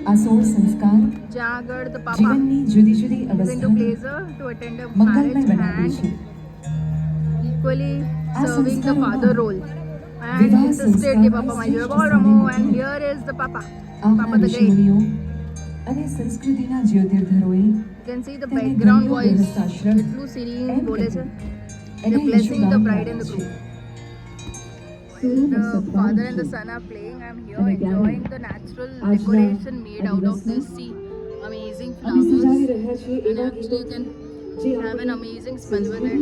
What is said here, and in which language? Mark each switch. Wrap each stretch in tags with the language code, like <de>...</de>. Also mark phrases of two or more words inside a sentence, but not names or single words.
<gu>આ 16 સંસ્કાર જ્યાં આગળ</gu> <en>the papa</en> <gu>જીવનની જુદી જુદી</gu> <en>is into</en> <gu>અવસ્થાને</gu> <en>blazer to attend a</en> <gu>મંગલમય</gu> <en>marriage</en> <gu>બનાવે</gu> <en>and</en> <gu>છે.</gu> <en>equally</en> <gu>આ</gu> <en>serving the</en> <gu>સંસ્કારોમાં</gu> <en>father role. And</en> <gu>વિવાહ</gu> <en>insisted કે</en> <gu>સંસ્કારમાં papa મારી જોડે શ્રેષ્ઠ ball રમો સમય</gu> <en>and</en> <gu>મૂકી</gu> <en>here is the papa.</en> <gu>આપણા</gu> <en>Papa the great.</en> <gu>ઋષિમુનિઓ અને સંસ્કૃતિના જ્યોતિર્ધરોએ</gu> <en>can see the background voice એટલું serene</en> <gu>બોલે છે.</gu> <en>They're blessing the bride and the groom. The father and the son are playing. I'm here enjoying the natural decoration made out of this sea. Amazing flowers. And actually you can have an amazing smell with it.</en>